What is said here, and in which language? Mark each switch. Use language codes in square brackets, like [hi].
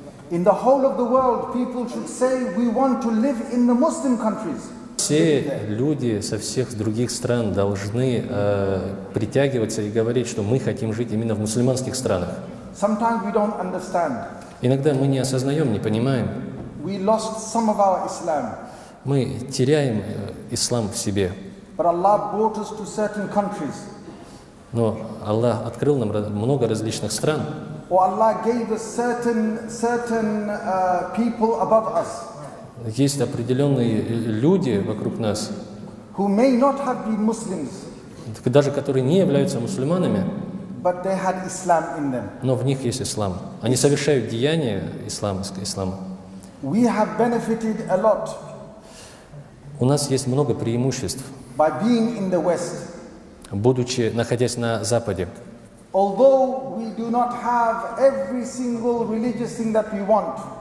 [en] In the whole of the world, people should say, we want to live in the Muslim countries. [ru] Все люди со всех других стран должны притягиваться и говорить, что мы хотим жить именно в мусульманских странах. [en] Sometimes we don't understand. [ru] Иногда мы не осознаем, не понимаем. [en] We lost some of our Islam. [ru] Мы теряем ислам в себе. [en] But Allah brought us to certain countries. [ru] Но Аллах открыл нам много различных стран. [en] Or Allah gave us certain people above us. [ru] Есть определенные люди вокруг нас, [en] Who may not have been Muslims, [ru] даже которые не являются мусульманами, [en] but they had Islam in them. [ru] но в них есть ислам. Они совершают деяния ислама. [en] We have benefited a lot [ru] У нас есть много преимуществ, [en] by being in the West. [ru] находясь на Западе. [en] Although we do not have every single religious thing that we want.